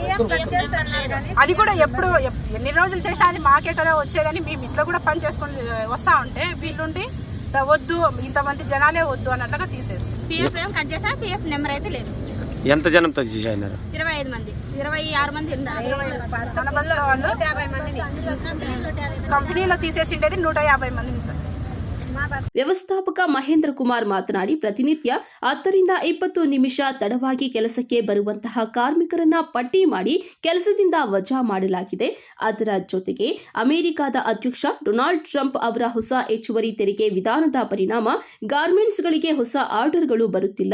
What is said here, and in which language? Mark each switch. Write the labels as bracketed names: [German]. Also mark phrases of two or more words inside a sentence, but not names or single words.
[Telugu] అది కూడా ఎప్పుడు ఎన్ని రోజులు చేసినా అది మాకే కదా వచ్చేదని మేము ఇంట్లో కూడా పని చేసుకొని వస్తా ఉంటే వీళ్ళుండి వద్దు, ఇంతమంది జనాలే వద్దు అన్నట్లుగా తీసేసి [English] PF cut [Telugu] చేసా. [English] PF number [Telugu] అయితే లేదు. ఎంత జనంతో తీసేసినారు? 25 మంది, 26 మంది ఉన్నారు. కంపెనీలో తీసేసిండేది 150 మందిని సార్. [Kannada] ವ್ಯವಸ್ಥಾಪಕ ಮಹೇಂದ್ರ ಕುಮಾರ್ ಮಾತನಾಡಿ, ಪ್ರತಿನಿತ್ಯ 10ರಿಂದ 20 ನಿಮಿಷ ತಡವಾಗಿ ಕೆಲಸಕ್ಕೆ ಬರುವಂತಹ ಕಾರ್ಮಿಕರನ್ನ ಪಟ್ಟಿ ಮಾಡಿ ಕೆಲಸದಿಂದ ವಜಾ ಮಾಡಲಾಗಿದೆ. ಅದರ ಜೊತೆಗೆ ಅಮೆರಿಕದ ಅಧ್ಯಕ್ಷ ಡೊನಾಲ್ಡ್ ಟ್ರಂಪ್ ಅವರ ಹೊಸ ಹೆಚ್ಚುವರಿ ತೆರಿಗೆ ವಿಧಾನದ ಪರಿಣಾಮ ಗಾರ್ಮೆಂಟ್ಸ್ಗಳಿಗೆ ಹೊಸ ಆರ್ಡರ್ಗಳು ಬರುತ್ತಿಲ್ಲ.